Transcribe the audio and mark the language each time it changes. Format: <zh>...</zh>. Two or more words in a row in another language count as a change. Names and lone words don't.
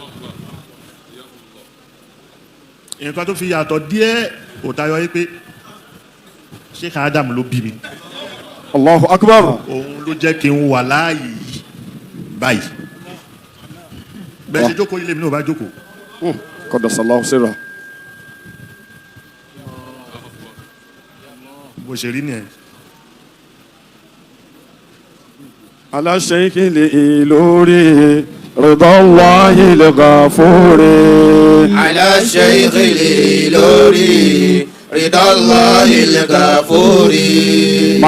<yo>nǹkan tó fi yàtọ̀ díẹ̀ ò tayọ yìí pé Sheikh Adam ló bí mi.</yo> <ar>الله أكبر.</ar> <yo>òun ló jẹ́ kí n wà láàyè yìí báyìí. bẹ́ẹ̀ ṣe jókòó ilé mi náà bá jókòó.</yo> <ar>قدس الله سره.</ar> <yo>bó ṣe rí nìyẹn.</yo> <ar>على الشيخ الإيلوري رضا الله الغفوري. على الشيخ الإيلوري رضا الله الغفوري</ar>